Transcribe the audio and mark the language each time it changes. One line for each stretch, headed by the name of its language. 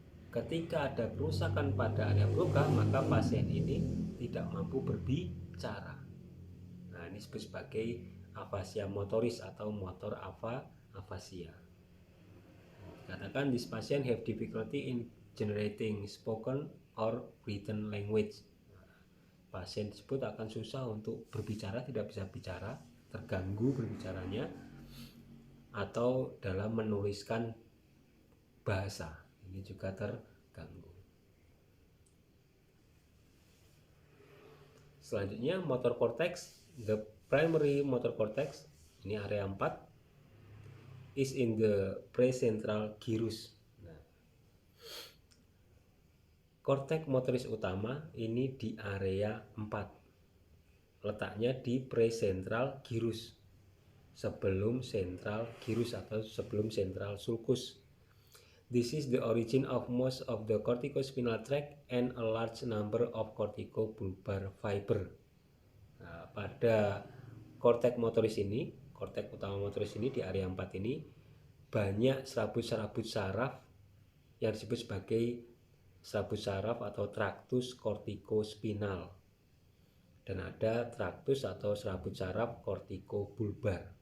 Indonesian: Ketika ada kerusakan pada area Broca, maka pasien ini tidak mampu berbicara. Nah, ini disebut sebagai afasia motoris atau motor afasia. Dikatakan
English: this patient have difficulty in generating spoken or written language.
Indonesian: Pasien tersebut akan susah untuk berbicara, tidak bisa bicara, terganggu berbicaranya, atau dalam menuliskan bahasa ini juga terganggu. Selanjutnya
English: motor cortex, the primary motor cortex,
Indonesian: ini
English: area 4, is in the precentral gyrus.
Indonesian: Nah, korteks motoris utama ini di area 4, letaknya di precentral gyrus, sebelum central gyrus atau sebelum central sulcus.
English: This is the origin of most of the corticospinal tract and a large number of corticobulbar fiber.
Indonesian: Nah, pada korteks motoris ini, korteks utama motoris ini di area 4 ini banyak serabut-serabut saraf yang disebut sebagai serabut saraf atau traktus kortikospinal, dan ada traktus atau serabut saraf kortikobulbar.